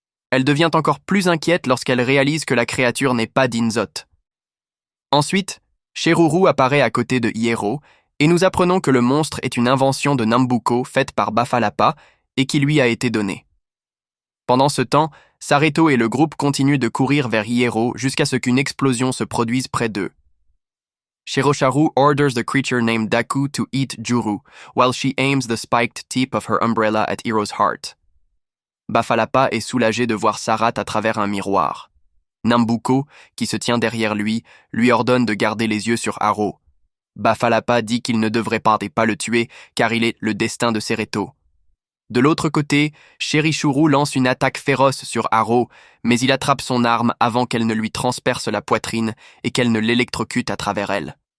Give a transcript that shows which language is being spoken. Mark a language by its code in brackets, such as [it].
[fr] Elle devient encore plus inquiète lorsqu'elle réalise que la créature n'est pas Dinzot. Ensuite, Cheruru apparaît à côté de Hiro et nous apprenons que le monstre est une invention de Nambucco faite par Bafalapa et qui lui a été donnée. Pendant ce temps, Sareto et le groupe continuent de courir vers Hiero jusqu'à ce qu'une explosion se produise près d'eux. [en] Shirosharu orders the creature named Daku to eat Juru, while she aims the spiked tip of her umbrella at Hiro's heart. [fr] Bafalapa est soulagé de voir Sarat à travers un miroir. Nambucco, qui se tient derrière lui ordonne de garder les yeux sur Haro. Bafalapa dit qu'il ne devrait pas le tuer car il est le destin de Sereto. De l'autre côté, Cherishuru lance une attaque féroce sur Haro, mais il attrape son arme avant qu'elle ne lui transperce la poitrine et qu'elle ne l'électrocute à travers elle.